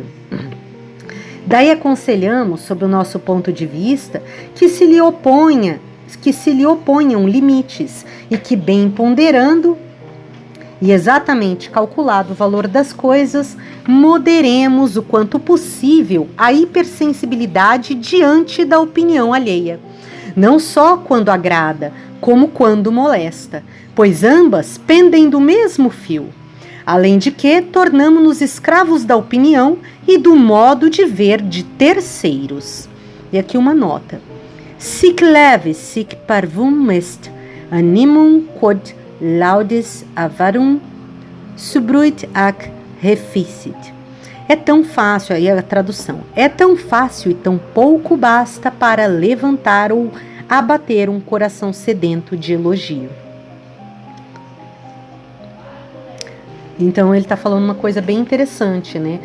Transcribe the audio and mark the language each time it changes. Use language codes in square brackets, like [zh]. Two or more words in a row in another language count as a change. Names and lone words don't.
[pt] Daí aconselhamos, sob o nosso ponto de vista, que se lhe oponham limites e que, bem ponderando e exatamente calculado o valor das coisas, moderemos o quanto possível a hipersensibilidade diante da opinião alheia, não só quando agrada, como quando molesta, pois ambas pendem do mesmo fio. Além de que, tornamo-nos escravos da opinião e do modo de ver de terceiros. E aqui uma nota. [la] Sic levis, sic parvum est, animum quod laudes avarum subruit ac reficit. [pt] É tão fácil, aí a tradução, é tão fácil e tão pouco basta para levantar ou abater um coração sedento de elogio. Então ele está falando uma coisa bem interessante, né?